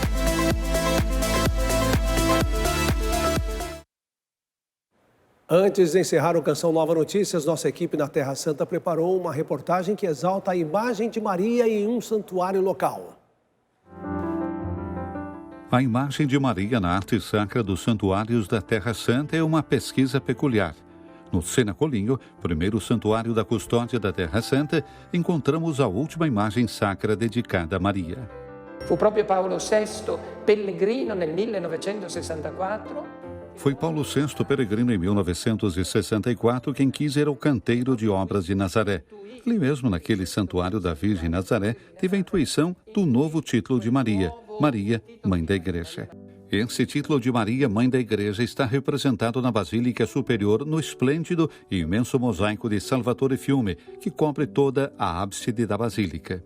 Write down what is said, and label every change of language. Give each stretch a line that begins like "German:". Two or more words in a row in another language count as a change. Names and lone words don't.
Portuguese: Antes de encerrar o Canção Nova Notícias, nossa equipe na Terra Santa preparou uma reportagem que exalta a imagem de Maria em um santuário local. A imagem de Maria na arte sacra dos santuários da Terra Santa é uma pesquisa peculiar. No Sena Colinho, primeiro santuário da custódia da Terra Santa, encontramos a última imagem sacra dedicada a Maria.
Italian: Fu proprio Paolo VI, pellegrino nel 1964.
Portuguese: Foi Paulo VI, peregrino em 1964, quem quis ser o canteiro de obras de Nazaré. Ali mesmo, naquele santuário da Virgem Nazaré, teve a intuição do novo título de Maria, Maria, Mãe da Igreja. Esse título de Maria, Mãe da Igreja, está representado na Basílica Superior no esplêndido e imenso mosaico de Salvatore Fiume, que cobre toda a ábside da Basílica.